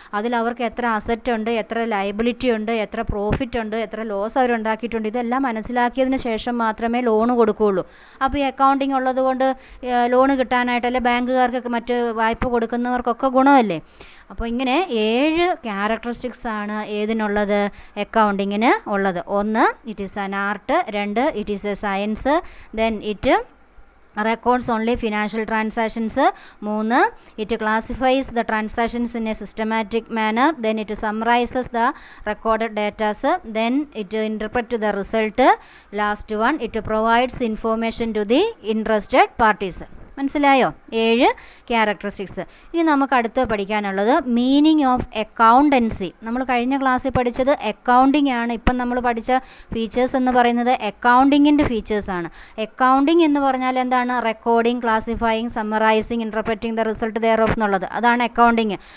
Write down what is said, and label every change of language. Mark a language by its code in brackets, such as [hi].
[ml] അതിൽ അവർക്ക് എത്ര അസറ്റ് ഉണ്ട്, എത്ര ലയബിലിറ്റി ഉണ്ട്, എത്ര പ്രോഫിറ്റ് ഉണ്ട്, എത്ര ലോസ് അവരുണ്ടാക്കിയിട്ടുണ്ട്, ഇതെല്ലാം മനസ്സിലാക്കിയതിന് ശേഷം മാത്രമേ ലോണ് കൊടുക്കുകയുള്ളൂ. അപ്പോൾ ഈ അക്കൗണ്ടിങ് ഉള്ളത് കൊണ്ട് ലോണ് കിട്ടാനായിട്ടല്ലേ ബാങ്കുകാർക്ക് മറ്റ് വായ്പ കൊടുക്കുന്നവർക്കൊക്കെ ഗുണമല്ലേ. അപ്പോൾ ഇങ്ങനെ 7 ക്യാരക്ടറിസ്റ്റിക്സ് ആണ് ഏതിനുള്ളത്? അക്കൗണ്ടിങ്ങിന് ഉള്ളത്. [en] 1 it is an art, 2 it is a science, then it records only financial transactions, 3 it classifies the transactions in a systematic manner, then it summarizes the recorded data, then it interprets the result, last one it provides information to the interested parties. [ml] മനസ്സിലായോ? 7 characteristics. ഇനി നമുക്ക് അടുത്ത് പഠിക്കാനുള്ളത് meaning of accountancy. നമ്മൾ കഴിഞ്ഞ ക്ലാസ്സിൽ പഠിച്ചത് accounting ആണ്. ഇപ്പം നമ്മൾ പഠിച്ച ഫീച്ചേഴ്സ് എന്ന് പറയുന്നത് അക്കൗണ്ടിങ്ങിൻ്റെ ഫീച്ചേഴ്സാണ്. അക്കൗണ്ടിങ് എന്ന് പറഞ്ഞാൽ എന്താണ്? Recording, ക്ലാസിഫയിങ്, summarising, [en] interpreting the result thereof [ml] എന്നുള്ളത്. അതാണ് അക്കൗണ്ടിങ്.